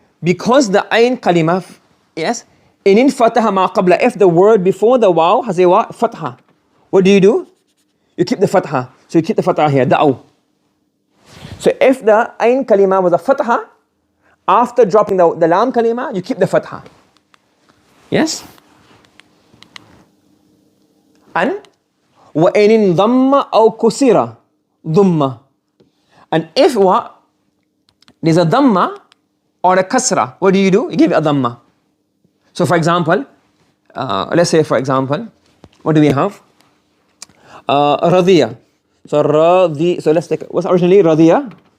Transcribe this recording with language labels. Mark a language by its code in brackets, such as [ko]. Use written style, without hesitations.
[en] Because the ayn kalima, yes, in fataha ma qabla, if the word before the waw has a what? Fatha. What do? You keep the fatha. So you keep the fatha here, da'aw. So if the ayn kalima was a fatha, after dropping the lam kalima, you keep the fatha. Yes? [ar] And وَإِنِ انضَمَّ أَوْ كُسِرَ ضُمَّ. [en] And if what? There's a dhamma or a kasra, what do? You give it a dhamma. So for example, let's say for example, what do we have? Radhiya. So so let's take, what's originally radhiya?